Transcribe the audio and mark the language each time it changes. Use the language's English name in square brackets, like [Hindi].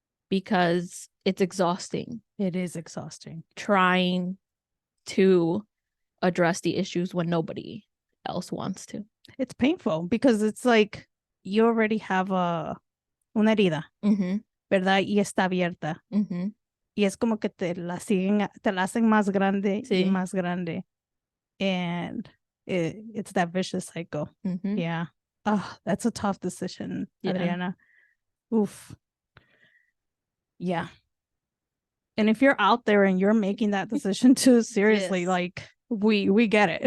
[English] Because it's exhausting. It is exhausting. Trying to address the issues when nobody else wants to. It's painful because it's like you already have [Spanish] una herida, ¿verdad? Y está abierta. Y es como que te la hacen más grande y más grande. [English] And it's that vicious cycle. Yeah. Oh, that's a tough decision, Adriana. Oof. Yeah. And if you're out there and you're making that decision too, seriously, like we get it.